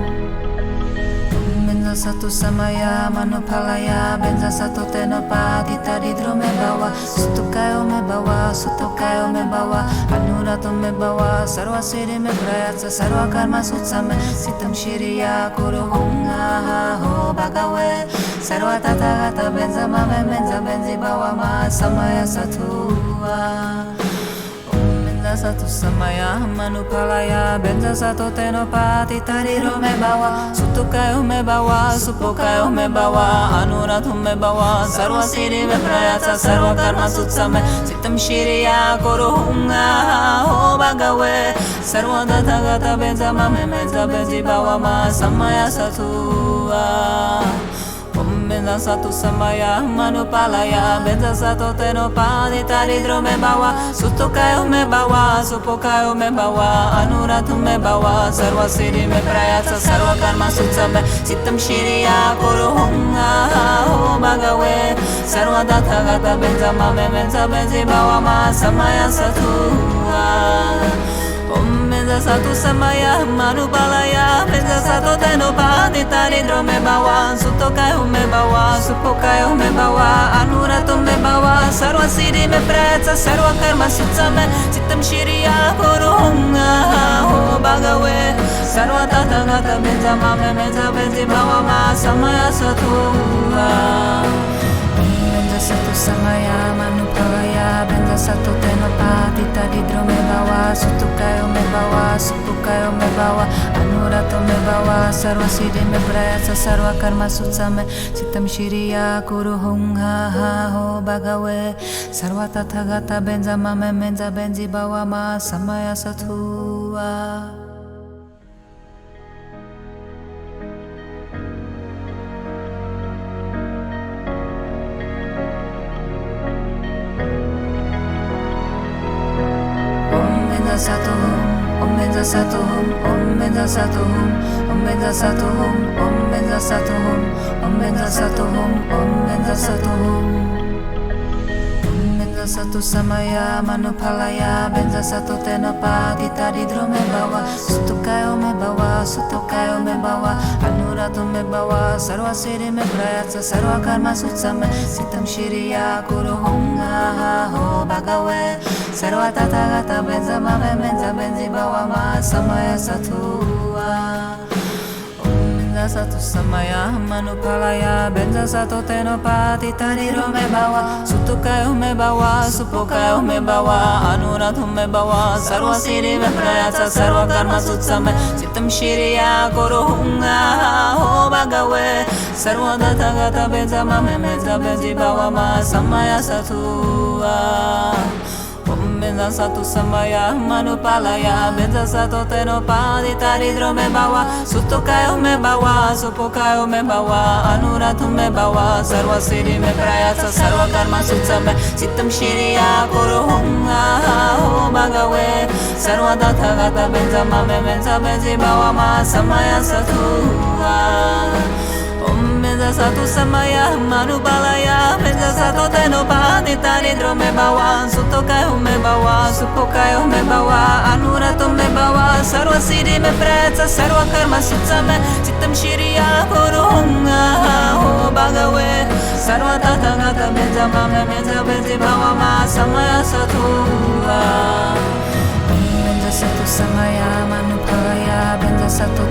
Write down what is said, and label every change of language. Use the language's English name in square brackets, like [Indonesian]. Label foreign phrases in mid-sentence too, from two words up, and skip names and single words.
[Sanskrit] Om Benza Satu Samaya Manupalaya, Benza Satu Tenopati Tadi Drome Bawa, Sutukayo Me Bawa, Sutukayo Me Bawa, Anurato Me Bawa, Sarva Siddhi Me Prayatsa, Sarva Karma Sutsame, Sitam Shiriya Kuruhunga Ho Bhagawe, Sarva Tathagata Benza Mame Benza Benzi Bawa Ma Samaya Satua. Benza Satu Samaya Manupalaya, Benza Satu Tenopati Tariro Me Bawa, Sutukayo Me Bawa, Supokayo Me Bawa, Anuratu Me Bawa, Sarva Siddhi Me Prayatsa, Sarva Karma Sutsame, Sitam Shiriya Kuruhunga Ho Bhagawe, Sarva Tathagata Benza Mame Benza Benzi Bawa Ma Samaya Satua. Benza Satu Samaya Manupalaya, Benza Satu Tenopati Taridro Me Bawa, Sutukayo Me Bawa, Supokayo Me Bawa, Anuratu Me Bawa, Sarva Siddhi Me Prayatsa, Sarva Karma Sutsame, Sitam Shiriya Kuruhunga Ho Bhagawe, Sarva Tathagata Benza Mame Benza Benzi Bawa Ma Samaya Satua. Benza Satu Samaya Manupalaya, Benza Satu Tenopati Taridro Me Bawa, Sutokayo Me Bawa, Supokayo Me Bawa, Anuratu Me Bawa, Sarva Siddhi Me Prayatsa, Sarva Karma Sutsame, Sitam Shiriya Kuruhunga Ho Bhagawe, Sarva Tathagata Benza Mame Benza Benzi Bawa Ma Samaya Satua. Benza Satu Samaya Manupalaya, Benza Satu Tenopati Taridro Me Bawa, Sutukayo Me Bawa, Supukayo Me Bawa, Anurato Me Bawa, Sarva Siddhi Me Prayatsa, Sarva Karma Sutsame, Sitam Shiriya Kuruhunga Ho Bhagawe, Sarva Tathagata Benza Mame Benza Benzi Bawa Ma Samaya Satua. Om Benza Satuhum, Om Benza Satuhum, Om Benza Satuhum, Om Benza Satuhum, Om Benza Satuhum, Om Benza Satuhum. Benza Satu Samaya Manupalaya, Benza Satu Tenopati Taridro Me Bawa, Sutukayo Me Bawa, Sutukayo Me Bawa, Anuratu Me Bawa, Sarva Siddhi Me Prayatsa, Sarva Karma Sutsame, Sitam Shiriya Kuruhunga Ho Bhagawe, Sarva Tathagata Benza Mame Benza Benzi Bawa Ma Samaya Satua. Benza Satu Samaya Manupalaya, Benza Satu Tenopati Taridro Me Bawa, Sutukayo Me Bawa, Supokayo Me Bawa, Anuratu Me Bawa, Sarva Siddhi Me Prayatsa, Sarva Karma Sutsame, Sitam Shiriya Kuruhunga Ho Bhagawe, Sarva Tathagata Benza Mame Benza Benzi Bawa Ma Samaya Satua. Benza Satu Samaya Manupalaya, Benza Satu Tenopati Taridro Me Bawa, Sutukayo Me Bawa, Supokayo Me Bawa, Anuratu Me Bawa, Sarva Siddhi Me Prayatsa, Sarva Karma Sutsame, Sitam Shiriya Kuruhunga Ho Bhagawe, Sarva Tathagata Benza Mame Benza Benzi Bawa Ma Samaya Satua. Benza Satu Samaya Manupalaya, Benza Satu Tenopati Taridro Me Bawa, Sutokayo Me Bawa, Supokayo Me Bawa, Anuratu Me Bawa, Sarva Siddhi Me Prayatsa, Sarva Karma Sutsame, Sitam Shiriya Kuruhunga Ho Bhagawe, Sarva Tathagata Benza Mame Benza Benzi Bawa Ma Samaya Satua. Benza Satu Samaya Manupalaya, Benza